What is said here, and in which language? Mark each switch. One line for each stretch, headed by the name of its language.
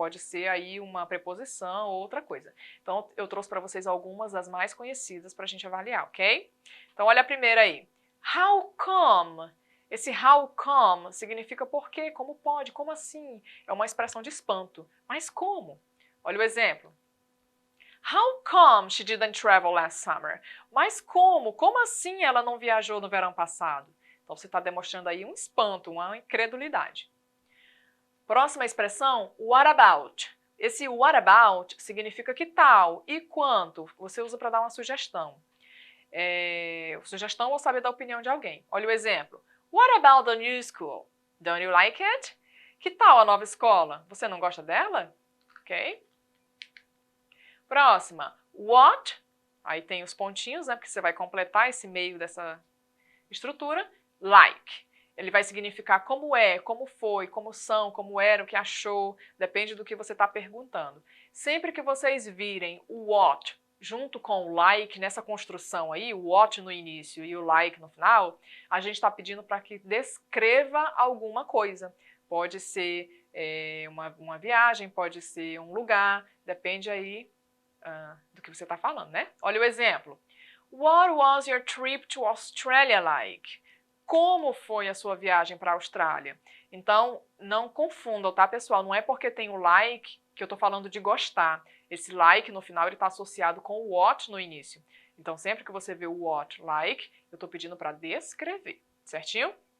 Portuguese: Pode ser aí uma preposição ou outra coisa. Então, eu trouxe para vocês algumas das mais conhecidas para a gente avaliar, ok? Então, olha a primeira aí.
English: How come?
Portuguese: Esse how come significa por quê, como pode, como assim? É uma expressão de espanto. Mas como? Olha o exemplo.
English: How come she didn't travel last summer?
Portuguese: Mas como? Como assim ela não viajou no verão passado? Então você está demonstrando aí um espanto, uma incredulidade. Próxima expressão, what about? Esse what about significa que tal e quanto. Você usa para dar uma sugestão. Sugestão ou saber da opinião de alguém. Olha o exemplo.
English: What about the new school? Don't you like it?
Portuguese: Que tal a nova escola? Você não gosta dela? Ok? Próxima, what, aí tem os pontinhos, né, porque você vai completar esse meio dessa estrutura, like. Ele vai significar como é, como foi, como são, como era, o que achou, depende do que você está perguntando. Sempre que vocês virem o what junto com o like, nessa construção aí, o what no início e o like no final, a gente está pedindo para que descreva alguma coisa. Pode ser uma viagem, pode ser um lugar, depende aí do que você está falando, né? Olha o exemplo.
English: What was your trip to Australia like?
Portuguese: Como foi a sua viagem para a Austrália? Então, não confundam, tá, pessoal? Não é porque tem o like que eu estou falando de gostar. Esse like no final ele está associado com o what no início. Então, sempre que você vê o what like, eu estou pedindo para descrever, certinho?